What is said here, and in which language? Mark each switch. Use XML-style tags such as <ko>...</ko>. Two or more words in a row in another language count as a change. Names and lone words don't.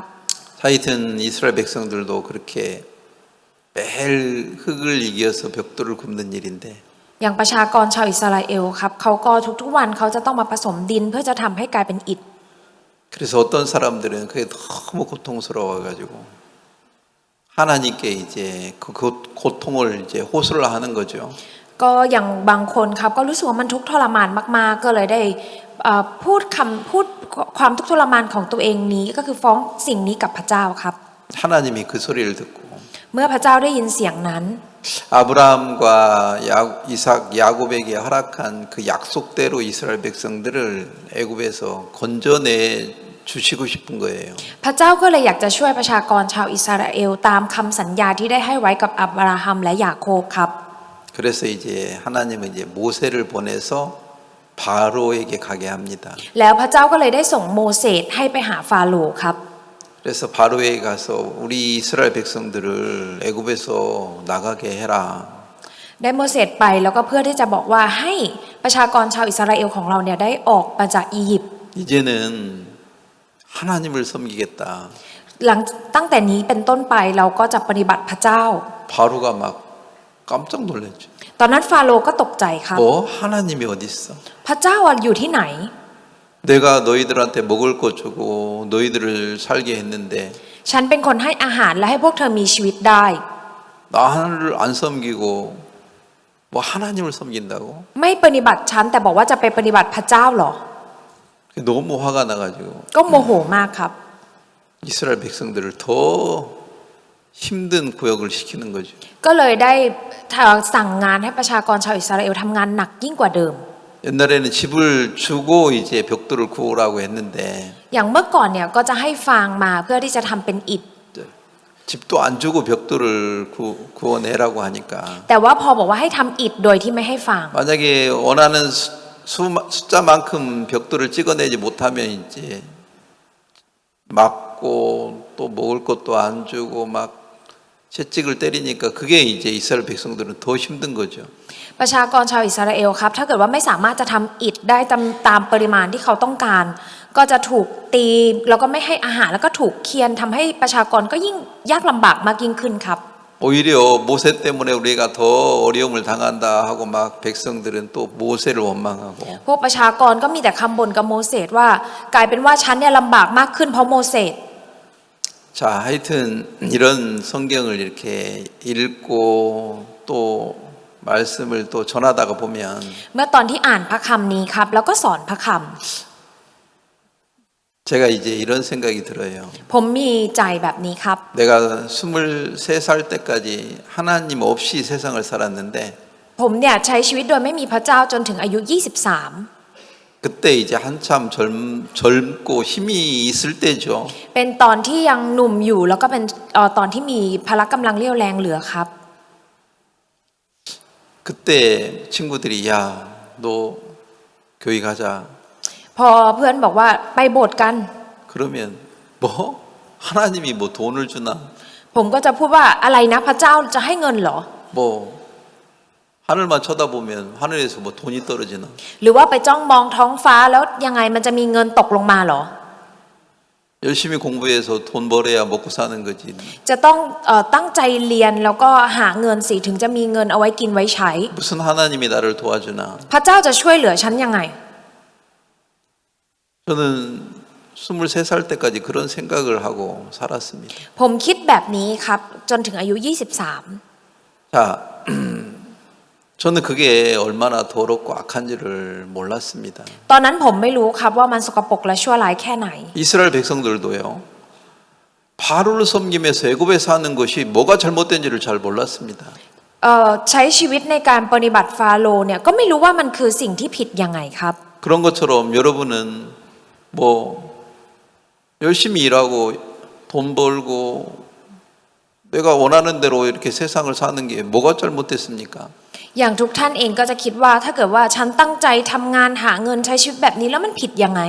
<ko>하여튼 이스라엘 백성들도 그렇게 매일 흙을 이겨서 벽돌을 굽는 일인데</ko> <th>อย่างประชากรชาวอิสราเอลครับเขาก็ทุกๆวันเขาจะต้องมาผสมดินเพื่อจะทำให้กลายเป็นอิฐ</th> <ko>그래서 어떤 사람들은 그게 너무 고통스러워가지고 하나님께 이제 그 고통을 이제 호소를 하는 거죠.</ko> <th>ก็อย่างบางคนครับก็รู้สึกว่ามันทุกข์ทรมานมากๆก็เลยได้พูดความทุกข์ทรมานของตัวเองนี้ก็คือฟ้องสิ่งนี้กับพระเจ้าครับ</th> <ko>하나님이 그 소리를 듣고</ko> <th>เมื่อพระเจ้าได้ยินเสียงนั้น</th> <ko>아브라함과 이삭 야곱에게 허락한 그 약속대로 이스라엘 백성들을 애굽에서 건져내 주시고 싶은 거예요.</ko> <th>พระเจ้าก็เลยอยากจะช่วยประชากรชาวอิสราเอลตามคำสัญญาที่ได้ให้ไว้กับอับราฮัมและยาโคบครับ</th> <ko>그래서 이제 하나님은 이제 모세를 보내서 바로에게 가게 합니다.</ko> <th>แล้วพระเจ้าก็เลยได้ส่งโมเสสให้ไปหาฟาโรห์ครับ</th> <ko>그래서 바로에게 가서 우리 이스라엘 백성들을 애굽에서 나가게 해라.</ko> <th>ได้โมเสสไปแล้วก็เพื่อที่จะบอกว่าให้ประชากรชาวอิสราเอลของเราเนี่ยได้ออกมาจากอียิปต์</th> <ko>이제는 하나님을 섬기겠다.</ko> <th>ตั้งแต่นี้เป็นต้นไปเราก็จะปฏิบัติพระเจ้า</th> <ko>바로가 막 깜짝 놀랐죠.</ko> <th>ตอนนั้นฟาโรห์ก็ตกใจครับ</th> <ko>뭐 하나님이 어디 있어?</ko> <th>พระเจ้าอยู่ที่ไหน</th> <ko>내가 너희들한테 먹을 것 주고 너희들을 살게 했는데</ko> <th>ฉันเป็นคนให้อาหารและให้พวกเธอมีชีวิตได้</th> <ko>나를 안 섬기고 뭐 하나님을 섬긴다고?</ko> <th>ไม่ปฏิบัติฉันแต่บอกว่าจะไปปฏิบัติพระเจ้าเหรอ</th> <ko>너무 화가 나가지고</ko> <th>ก็โมโหมากครับ</th> <ko>이스라엘 백성들을 더 힘든 구역을 시키는 거죠.</ko> <th>ก็เลยได้สั่งงานให้ประชากรชาวอิสราเอลทำงานหนักยิ่งกว่าเดิม</th> <ko>옛날에는 집을 주고 이제 벽돌을 구우라고 했는데</ko> <th>อย่างเมื่อก่อนเนี่ยก็จะให้ฟางมาเพื่อที่จะทำเป็นอิฐ</th> <ko>집도 안 주고 벽돌을 구워내라고 하니까</ko> <th>แต่ว่าพอบอกว่าให้ทำอิฐโดยที่ไม่ให้ฟาง</th> <ko>만약에 원하는 숫자만큼 벽돌을 찍어내지 못하면 이제 맞고 또 먹을 것도 안 주고 막 채찍을 때리니까 그게 이제 이스라엘 백성들은 더 힘든 거죠.</ko> <th>ประชากรชาวอิสราเอลครับถ้าเกิดว่าไม่สามารถจะทำอิฐได้ตามปริมาณที่เขาต้องการ ก็จะถูกตีแล้วก็ไม่ให้อาหารแล้วก็ถูกเคี่ยนทำให้ประชากรก็ยิ่งยากลำบากมากยิ่งขึ้นครับ</th> <ko>오히려 모세 때문에 우리가 더 어려움을 당한다 하고 막 백성들은 또 모세를 원망하고</ko> <th>พวกประชากรก็มีแต่คำบ่นกับโมเสสว่ากลายเป็นว่าฉันเนี่ยลำบากมากขึ้นเพราะโมเสส</th> <ko>자 하여튼 이런 성경을 이렇게 읽고 또 말씀을 또 전하다가 보면</ko> <th>เมื่อตอนที่อ่านพระคำนี้ครับแล้วก็สอนพระค</th> <ko>제가 이제 이런 생각이 들어요.</ko> <th>ำผมมีใจแบบนี้ครับ</th> <ko>내가 23살 때까지 하나님 없이 세상을 살았는데</ko> <th>ผมเนี่ยใช้ชีวิตโดยไม่มีพระเจ้าจนถึงอายุ 23</th> <ko>그때 이제 한참 젊고 힘이 있을 때죠.</ko> <th>เป็นตอนที่ยังหนุ่มอยู่แล้วก็เป็นตอนที่มีพละกำลังเรี่ยวแรงเหลือครับ</th> <ko>그때 친구들이 야, 너 교회 가자.</ko> <th>พอเพื่อนบอกว่าไปโบสถ์กัน</th> <ko>그러면 뭐 하나님이 뭐 돈을 주나?</ko> <th>ผมก็จะพูดว่าอะไรนะพระเจ้าจะให้เงินเหรอ</th> <ko>뭐 하늘만 쳐다보면 하늘에서 뭐 돈이 떨어지나?</ko> <th>หรือว่าไปจ้องมองท้องฟ้าแล้วยังไงมันจะมีเงินตกลงมาเหรอ</th> <ko>열심히 공부해서 돈 벌어야 먹고 사는 거지.</ko> <th>จะต้องตั้งใจเรียนแล้วก็หาเงินสิถึงจะมีเงินเอาไว้กินไว้ใช้</th> <ko>무슨 하나님이 나를 도와주나?</ko> <th>พระเจ้าจะช่วยเหลือฉันยังไง</th> <ko>저는 23살 때까지 그런 생각을 하고 살았습니다.</ko> <th>ผมคิดแบบนี้ครับจนถึงอายุ 23</th> <ko>자, 저는 그게 얼마나 더럽고 악한지를 몰랐습니다.</ko> <th>ตอนนั้นผมไม่รู้ครับว่ามันสกปรกและชั่วร้ายแค่ไหน</th> <ko>이스라엘 백성들도요. 바로를 섬기면서 애굽에 사는 것이 뭐가 잘못된지를 잘 몰랐습니다.</ko> <th>ใช้ชีวิตในการปฏิบัติฟาโรห์เนี่ยก็ไม่รู้ว่ามันคือสิ่งที่ผิดยังไงครับ</th> <ko>그런 것처럼 여러분은 뭐 열심히 일하고 돈 벌고 내가 원하는 대로 이렇게 세상을 사는 게 뭐가 잘못됐습니까?</ko> <th>อย่างทุกท่านเองก็จะคิดว่าถ้าเกิดว่าฉันตั้งใจทำงานหาเงินใช้ชีวิตแบบนี้แล้วมันผิดยังไง</th>